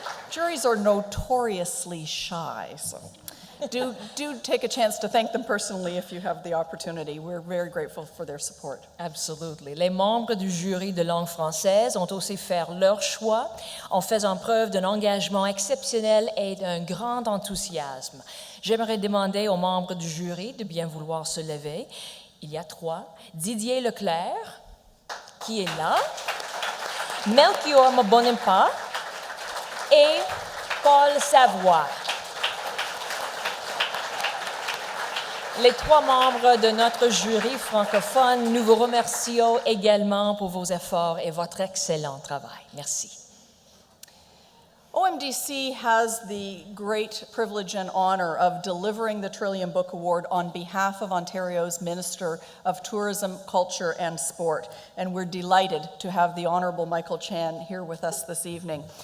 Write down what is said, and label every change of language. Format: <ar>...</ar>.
<en>Juries are notoriously shy, so do take a chance to thank them personally if you have the opportunity. We're very grateful for their support. Absolutely.</en> <fr>Les membres du jury de langue française ont aussi fait leur choix en faisant preuve d'un engagement exceptionnel et d'un grand enthousiasme. J'aimerais demander aux membres du jury de bien vouloir se lever. Il y a 3. Didier Leclerc, qui est là, Melchior Mbonimpa et Paul Savoie. Les 3 membres de notre jury francophone, nous vous remercions également pour vos efforts et votre excellent travail. Merci.</fr> <en>OMDC has the great privilege and honor of delivering the Trillium Book Award on behalf of Ontario's Minister of Tourism, Culture and Sport, and we're delighted to have the Honourable Michael Chan here with us this evening.</en>